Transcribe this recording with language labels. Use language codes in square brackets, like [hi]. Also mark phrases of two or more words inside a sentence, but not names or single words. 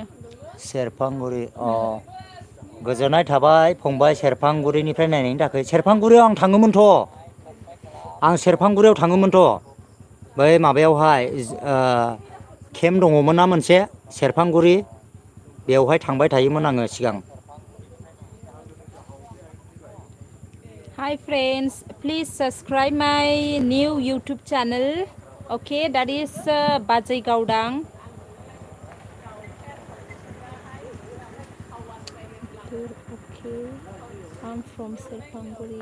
[brx] सेरफांगुरि गोजोननाय थाबाय फंबाय सेरफांगुरिनिफ्राय नायनायनि थाखाय सेरफांगुरियाव आं थाङोमोनथ' बै माबायावहाय केम्प दङमोन ना मोनसे सेरफांगुरि बेवहाय थांबाय थायोमोन आङो सिगां [en] Hi friends, please subscribe my new YouTube channel. Okay, that is Bajai Gaudang. Okay, I'm from Serpanguri.